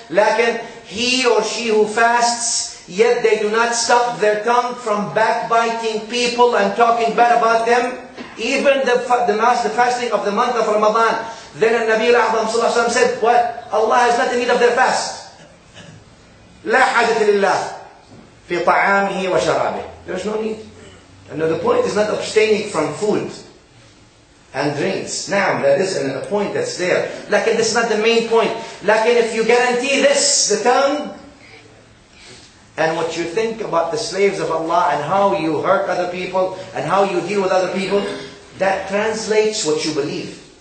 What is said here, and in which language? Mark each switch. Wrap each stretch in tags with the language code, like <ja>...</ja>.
<ar>Lakin,</ar> <en>he or she who fasts, yet they do not stop their tongue from backbiting people and talking bad about them. Even the fasting of the month of Ramadan. Then Nabi Al-A'zam sallallahu alayhi wa sallam said, what? Allah has not in need of their fast.</en> <ar>لا حاجة لله في طعامه وشرابه.</ar> <en>There's no need. And the point is not abstaining from food and drinks. Now, that is a point that's there.</en> <ar>Lakin</ar> <en>this is not the main point.</en> <ar>Lakin</ar> <en>if you guarantee this, the tongue, and what you think about the slaves of Allah and how you hurt other people and how you deal with other people, that translates what you believe.</en>